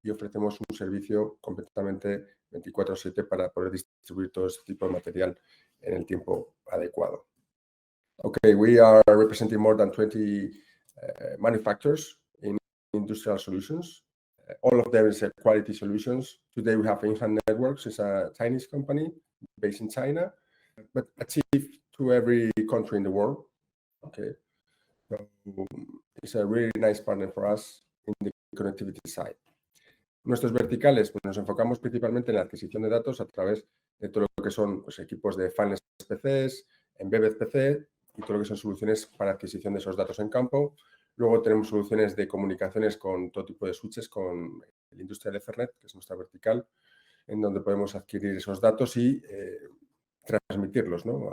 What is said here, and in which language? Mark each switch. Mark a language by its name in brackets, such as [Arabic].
[Spanish] Y ofrecemos un servicio completamente 24/7 para poder distribuir todo este tipo de material en el tiempo adecuado. [English] Okay, we are representing more than 20 manufacturers in industrial solutions. All of them is quality solutions. Today we have InHand Networks, it's a Chinese company based in China, but achieved to every country in the world. Okay, so it's a really nice partner for us in the connectivity side. [Spanish] Nuestros verticales, pues nos enfocamos principalmente en la adquisición de datos a través de todo lo que son pues, equipos de fanless PCs, embedded PC y todo lo que son soluciones para adquisición de esos datos en campo. Luego tenemos soluciones de comunicaciones con todo tipo de switches, con el Industrial Ethernet, que es nuestra vertical, en donde podemos adquirir esos datos y transmitirlos, ¿no?